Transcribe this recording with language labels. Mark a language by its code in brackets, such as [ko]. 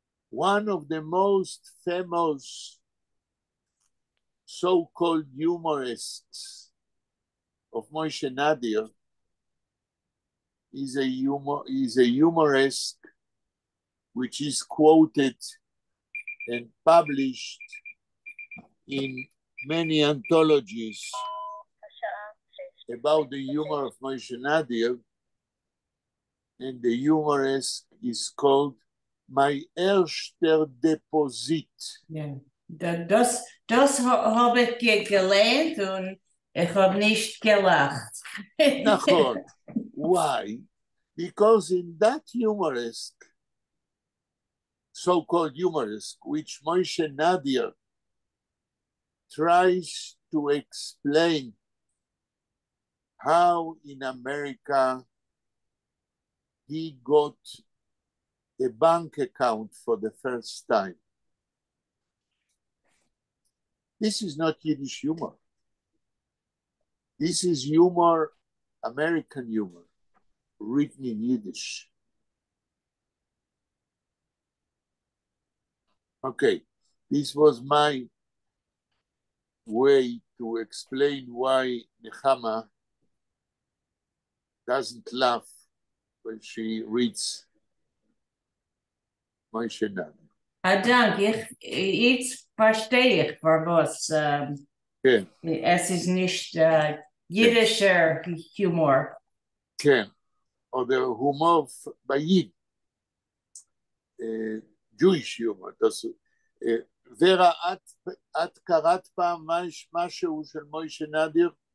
[en] One of the most famous so-called humorists of Moshe Nadir is a humorist which is quoted and published in many anthologies about the humor of Moshe Nadir, and the humorist is called My Erster Deposit. [de] Ja. Das habe ich gelernt und ich habe nicht gelacht. [he] Nachon. [en] Why? Because in that humorist, so-called humorist, which Moshe Nadir tries to explain how in America he got a bank account for the first time. This is not Yiddish humor. This is humor, American humor, written in Yiddish. Okay, this was my way to explain why Nechama doesn't laugh when she reads Moshe Nadir. [de] Dank, jetzt verstehe ich, für was [en] Okay. [de] es ist nicht jiddischer Humor. [he] כן, או [en] the humor by Yid. Jewish humor. [he] ורה, את קראת פעם משהו של מוישה נדיר?